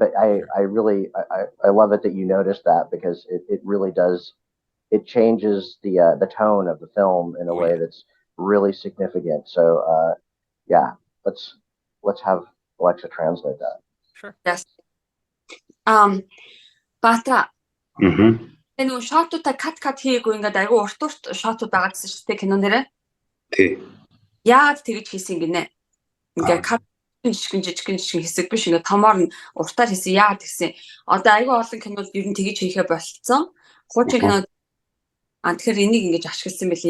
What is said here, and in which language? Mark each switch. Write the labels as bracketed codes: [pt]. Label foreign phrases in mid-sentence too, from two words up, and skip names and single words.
[en] But I love it that you noticed that, because it really does, it changes the tone of the film in a way that's really significant. So yeah, let's have Alexa translate that. Sure. Yes. Baatar. [mn] Энэ шотуудаа кат хийгээгүй ингээд айгүй урт шотууд байгаа гэсэн шүү дээ кинон дээрээ. Тий. Яагаад тэгэж хийсэн гинэ? Ингээд кат жижигхэн хэсэг биш, ингээд томоор нь уртаар хийсэн. Яагаад тэгсэн? Одоо айгүй олон кинод ер нь тэгэж хийхэ болцсон. Хуучин кинод тэгэхээр энийг ингэж ашигласан байлээ.